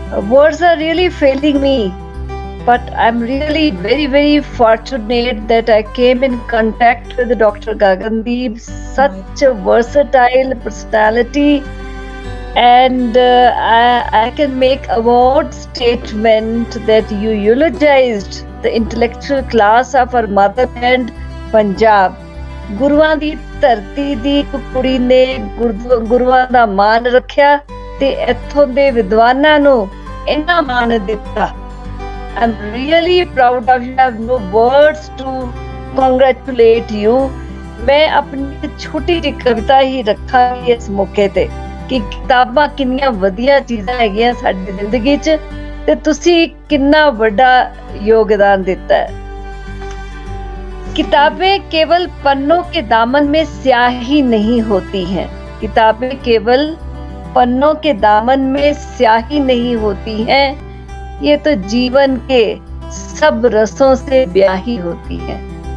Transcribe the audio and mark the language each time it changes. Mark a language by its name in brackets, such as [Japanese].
[English] Words are really failing me, but I'm really very, very fortunate that I came in contact with Dr. Gagandeep, such a versatile personality, and I can make a bold statement that you eulogized the intellectual class of our motherland, Punjab. [Punjabi] ਗੁਰੂਆਂ ਦੀ ਧਰਤੀ ਦੀ ਇੱਕ ਕੁੜੀ ਨੇ ਗੁਰੂਆਂ ਦਾ ਮਾਣ ਰੱਖਿਆ ਤੇ ਇੱਥੋਂ ਦੇ ਵਿਦਵਾਨਾਂ ਨੂੰ ਇੰਨਾ ਮਾਣ ਦਿੱਤਾ। [English] I'm really proud of you. I have no words to congratulate you. [Punjabi] ਮੈਂ ਆਪਣੀ ਛੋਟੀ ਜਿਹੀ ਕਵਿਤਾ ਹੀ ਰੱਖਾਂਗੀ ਇਸ ਮੌਕੇ ਤੇ ਕਿ ਕਿਤਾਬਾਂ ਕਿੰਨੀਆਂ ਵਧੀਆ ਚੀਜ਼ਾਂ ਹੈਗੀਆਂ ਸਾਡੀ ਜ਼ਿੰਦਗੀ 'ਚ ਤੇ ਤੁਸੀਂ ਕਿੰਨਾ ਵੱਡਾ ਯੋਗਦਾਨ ਦਿੱਤਾ ਹੈ। [Hindi] किताबें केवल पन्नों के दामन में स्याही नहीं होती हैं। किताबें केवल पन्नों के दामन में स्याही नहीं होती हैं, ये तो जीवन के सब रसों से ब्याही होती हैं।